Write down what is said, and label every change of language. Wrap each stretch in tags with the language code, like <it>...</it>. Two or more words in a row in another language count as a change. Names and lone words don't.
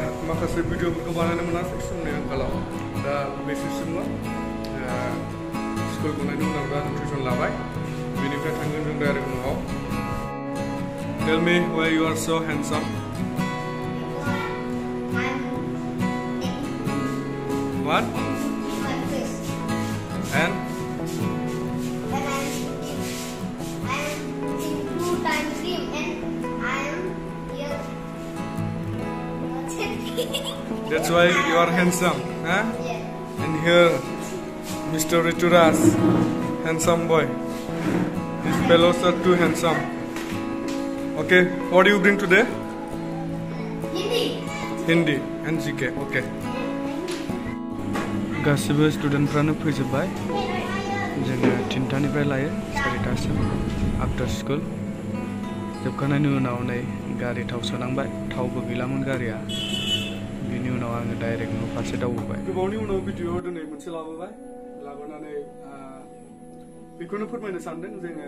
<brx>माखासे भिडिअफोरखौ बानायनो मोनाखै समनि आंखालाव दा बेसिमल' स्कुल गनायनि उनाव दा टिउसन लाबाय बेनिफ्राय थांगोन जों डाइरेक्ट न'आव</brx> <en>Tell me why you are so handsome. What? And? That's why you are handsome, huh? Yeah. And here, Mr. Rituras, handsome boy. His fellows are too handsome. Okay, what do you bring today? Hindi. Hindi and GK. Okay.</en> <brx>गासिबो स्टुडेन्टफ्रानो फैजोबबाय जोङो 3टानिफ्राय लायो 4टासिम</brx> <en>after school</en> <brx>जोबखांनायनि उनाव नै गारि थाव सोनांबाय थावबो गैलामोन गारिया बिनि उनाव आङो डाइरेक्ट न' फारसे दावबोबाय गोबावनि उनाव भिडिअ दिनै मोनसे लाबोनानै बेखौनो फोरमायनो सानदों जोङो</brx>